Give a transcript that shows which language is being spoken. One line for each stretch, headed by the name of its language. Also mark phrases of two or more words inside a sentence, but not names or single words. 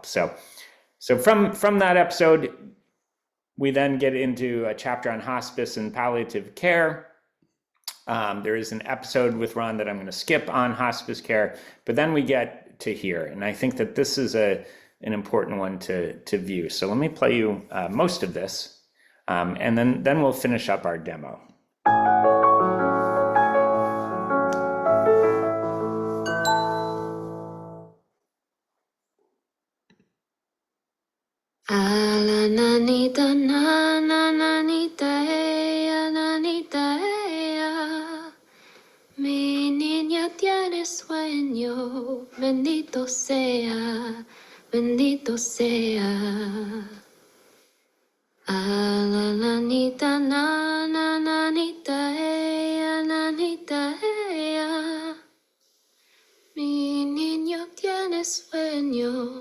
English: So from that episode, we then get into a chapter on hospice and palliative care. There is an episode with Ron that I'm going to skip on hospice care, but then we get to here. And I think that this is an important one to view. So let me play you most of this, and then we'll finish up our demo. Alananita na nananita ea nanita ea.
Spanish: Mi niña tiene sueño, bendito sea, bendito sea. Alananita na nananita ea nanita ea. Mi niño tiene sueño.